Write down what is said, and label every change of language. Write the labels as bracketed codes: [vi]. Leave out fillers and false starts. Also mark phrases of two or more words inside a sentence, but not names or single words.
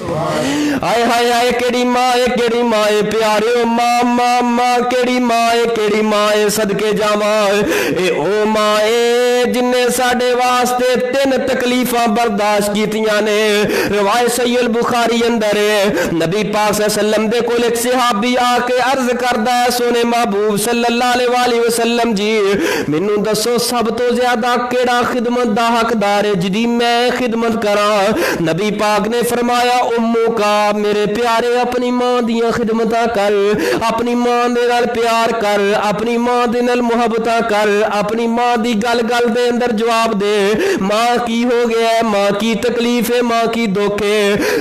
[pa] آئے ہائے ہائے کیہڑی ماں ہے، کیہڑی ماں ہے پیارے، ماں ماں ماں کیہڑی ماں ہے، کیہڑی ماں ہے صدقے جاواں. اے او ماں ہے جنے ساڈے واسطے 3 تکلیفاں برداشت کیتیاں نے. روایت صحیح بخاری اندر ہے، نبی پاک [ar] صلى الله عليه وسلم [pa] دے کول ایک صحابی آ کے عرض کردا ہے، سوہنے محبوب [ar] صلى الله عليه وسلم [pa] جی مینوں دسو سب توں زیادہ کیہڑا خدمت دا حقدار ہے جدی میں خدمت کرا? نبی پاک نے فرمایا امو کا، میرے پیارے اپنی ماں دیاں خدمتاں کر، اپنی ماں دے نال پیار کر، اپنی ماں دے نال محبتاں کر، اپنی ماں دی گل گل دے اندر جواب دے، ماں کی ہو گیا ہے، ماں کی تکلیف ہے، ماں کی دکھ ہے.